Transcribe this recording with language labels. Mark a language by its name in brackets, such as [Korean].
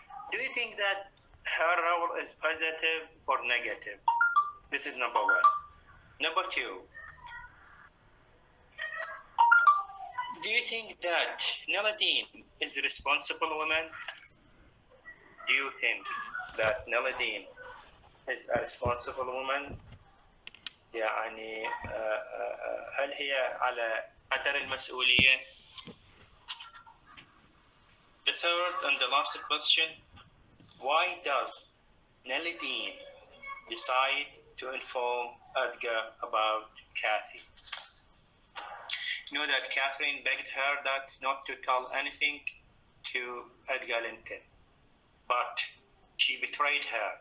[English] Do you think that her role is positive or negative? This is number 1. Number 2, do you think that Naladin is a responsible woman? Do you think that Naladin is a responsible woman? [Arabic] يعني هل هي على قدر المسؤولية? [English] The third and the last question, why does Naladin decide to inform Edgar about Kathy? You know that Catherine begged her that not to tell anything to Edgar Linton, but she betrayed her.